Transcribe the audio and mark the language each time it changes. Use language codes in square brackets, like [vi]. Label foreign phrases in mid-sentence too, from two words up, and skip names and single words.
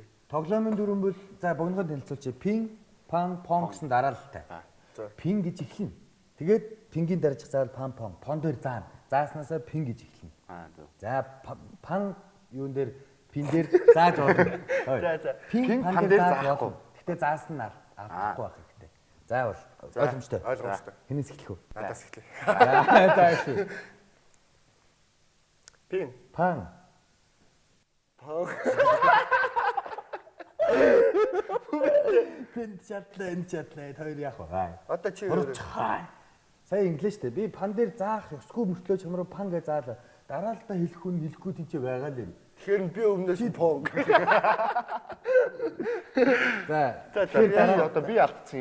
[mn] Тоглоомын дүрэн бол за богиноход танилцуулчих. Пин, пан, пон гэсэн дараалалтай. Пин гэж эхэлнэ. Тэгээд пингийн дараачих заавал пан, пон дээр заана. Зааснасаа пин гэж эхэлнэ. За пан юун дээр Пин дээр зааж болно. За. Пин пан пан дээр дээр заахгүй. зааж болно. Гэтэ заасан нь авахгүй байх хэрэгтэй. Заавал ойлгомжтой. Ойлгомжтой. Хинээс эхлэх үү? Надаас эхлэе. За эхлэе. Пин. Пан. Пин чатлаа, энэ чатлаа хоёр яах вэ? Одоо чи Сая инглиш дээ. Би пан дээр заах ёсгүй мөртлөө чамруу пан гэж заалаа. Дараа л та хэлэх хүн хэлэхгүй тийч байгаа л юм. тэгэхээр би өмнөөс нь понг. За. Тэгэхээр одоо би алдсан юм.